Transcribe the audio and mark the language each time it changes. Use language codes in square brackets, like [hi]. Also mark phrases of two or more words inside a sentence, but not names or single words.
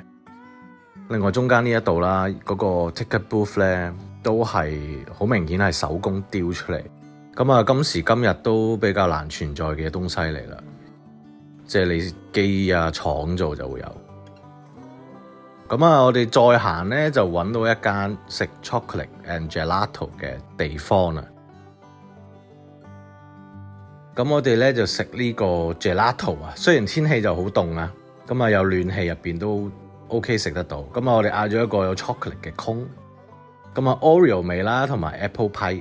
[yue] 另外中間呢一度啦，嗰個 [en] ticket booth [yue] 咧都係好明顯係手工雕出嚟。咁啊，今時今日都比較難存在嘅東西嚟啦，即係你機啊廠做就會有。咁啊，我哋再行咧就揾到一間食 [en] chocolate and gelato [yue] 嘅地方啦。咁我哋咧就食呢個 gelato 啊，雖然天氣就好凍啊，咁啊有暖氣入邊都 OK 食得到。咁啊，我哋嗌咗一個有 chocolate 嘅 cone，咁啊 Oreo 味啦，同埋 [en] apple pie。